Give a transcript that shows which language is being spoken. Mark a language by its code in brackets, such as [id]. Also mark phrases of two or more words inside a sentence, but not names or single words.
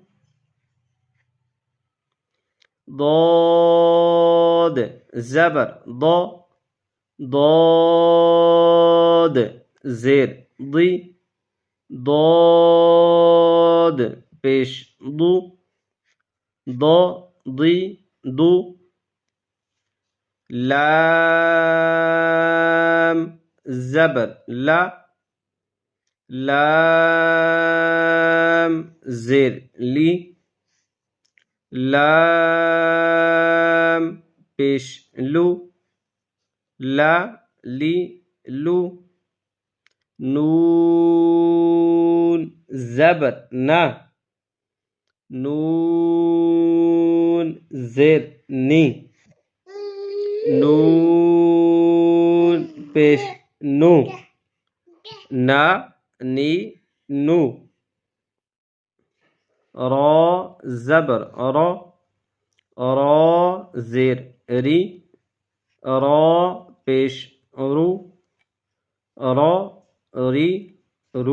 [ur] ضاد زبر ضو، ضاد زیر ضی، ضاد پیش ضو، ضو ضی ضو. لام زبر لا، لام زیر لی، لام پیش لو، لا لی لو. نون زبر نا، نون زیر نی، نون پیش نو، نا نی نو. را زبر را، را زیر ری، را پیش رو، را ری رو.